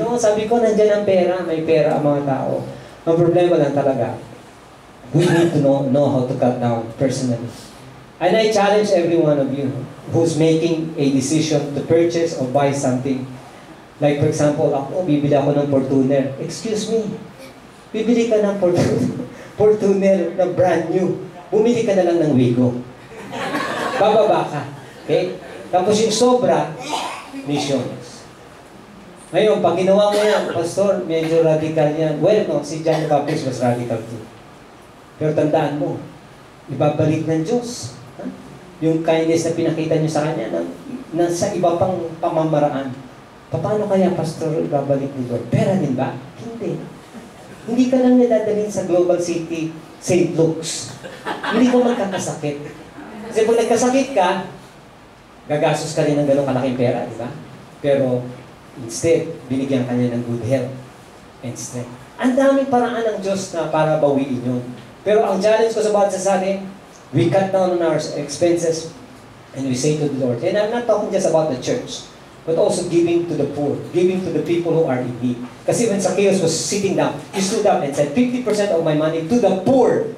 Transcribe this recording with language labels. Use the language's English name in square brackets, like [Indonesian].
[Filipino] No, sabi ko, nandyan ang pera, may pera ang mga tao. Ang problema lang talaga, [English] we need to know how to cut down personally. And I challenge every one of you who's making a decision to purchase or buy something. [Filipino] Like for example, ako, bibili ako ng Fortuner. Excuse me, bibili ka ng Fortuner na brand new. Bumili ka na lang ng Wigo. Bababa ka. Okay? Tapos yung sobra, missions. Ngayon, pag ginawa mo yan, Pastor, medyo radical yan. [English] Well, no, si John the Baptist was radical too. [Filipino] Pero tandaan mo, ibabalik ng Diyos. Ha? Yung kindness na pinakita niyo sa Kanya na sa iba pang pamamaraan. Paano kaya, Pastor, ibabalik ni Lord? Pera din ba? Hindi. Hindi ka lang nadadalhin sa Global City, St. Luke's. Hindi ko magkakasakit. Kasi pag nagkasakit ka, gagastos ka rin ng ganong kalaking pera, di ba? Pero, instead, binigyan ka niya ng [English] good health and strength. [Filipino] Ang daming paraan ng Diyos na para bawiin yun. Pero ang challenge ko sa bawat sa atin, [English] we cut down on our expenses and we say to the Lord, and I'm not talking just about the church, but also giving to the poor, giving to the people who are in need. Kasi when Zacchaeus was sitting down, he stood up and said, 50% of my money to the poor.